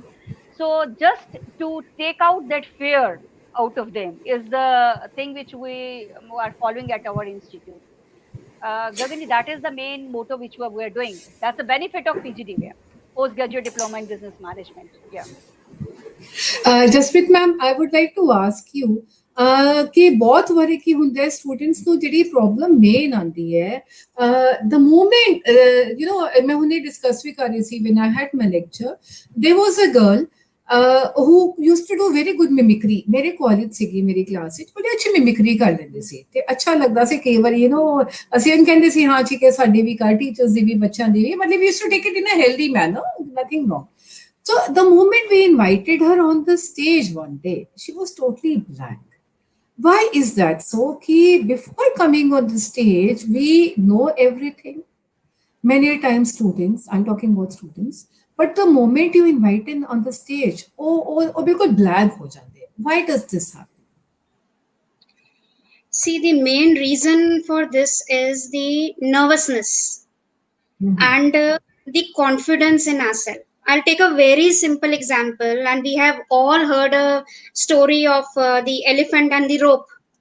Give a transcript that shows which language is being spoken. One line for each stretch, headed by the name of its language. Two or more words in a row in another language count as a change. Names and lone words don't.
English: So just to take out that fear out of them is the thing which we are following at our institute. Gagandeep, that is the main motto which we are doing. That's the benefit of PGD, postgraduate diploma in business management. Yeah. Jaspreet ma'am, I would like to ask you
Punjabi: ਕਿ ਬਹੁਤ ਵਾਰੀ ਕੀ ਹੁੰਦਾ ਹੈ ਸਟੂਡੈਂਟਸ ਨੂੰ ਜਿਹੜੀ ਪ੍ਰੋਬਲਮ ਮੇਨ ਆਉਂਦੀ ਹੈ
English: the moment
Punjabi: ਮੈਂ ਹੁਣੇ ਡਿਸਕਸ ਵੀ ਕਰ ਰਹੀ ਸੀ
English: when I had my lecture, there was a girl who used to do very good mimicry.
Punjabi: ਮੇਰੇ ਕਾਲਜ ਸੀਗੀ ਮੇਰੀ ਕਲਾਸ ਵਿੱਚ ਬੜੀ ਅੱਛੀ ਮਿਮਿਕਰੀ ਕਰ ਲੈਂਦੇ ਸੀ ਤੇ ਅੱਛਾ ਲੱਗਦਾ ਸੀ ਕਈ ਵਾਰੀ ਅਸੀਂ ਇਹਨੂੰ ਕਹਿੰਦੇ ਸੀ ਹਾਂ ਠੀਕ ਹੈ ਸਾਡੀ ਵੀ ਕਰ ਟੀਚਰਸ ਦੀ ਵੀ ਬੱਚਿਆਂ ਦੀ ਵੀ ਮਤਲਬ
English: we used to take it in a healthy manner, nothing wrong. So the moment we invited her on the stage one day, she was totally blank. Why is that so? Ki before coming on the stage, we know everything. Many times students, I'm talking about students, but the moment you invite in on the stage,
Hindi: oh, बिल्कुल blank हो जाते हैं.
English: Why does this happen? See, the main reason for this is the nervousness and the confidence in ourselves. I'll take a very simple example, and we have all heard a story of the elephant and the rope.